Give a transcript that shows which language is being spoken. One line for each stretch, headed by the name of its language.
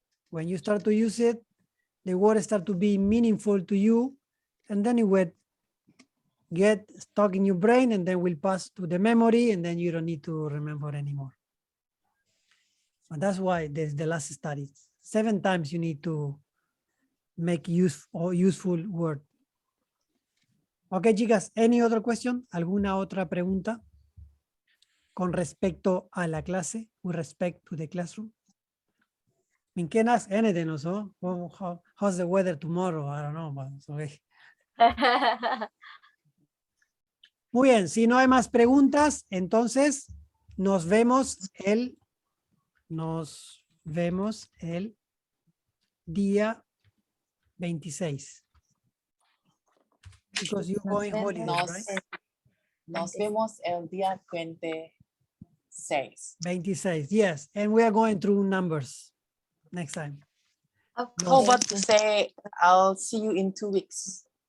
English: When you start to use it, the word start to be meaningful to you, and then it will get stuck in your brain, and then will pass to the memory, and then you don't need to remember anymore. And that's why there's the last study. 7 times you need to make useful word. Okay, chicas, any other question?
Spanish: ¿Alguna otra pregunta con respecto a la clase,
English: with respect to the classroom? I mean, can ask anything also. Well, how's the weather tomorrow? I don't know, but it's okay.
Spanish: Muy bien, si no hay más preguntas, entonces nos vemos el día 26.
English: Because you're going holidays,
Spanish: Nos,
English: right?
Spanish: nos vemos el día 26.
English: 26, yes. And we are going through numbers next time. How about to say, I'll see you in 2 weeks.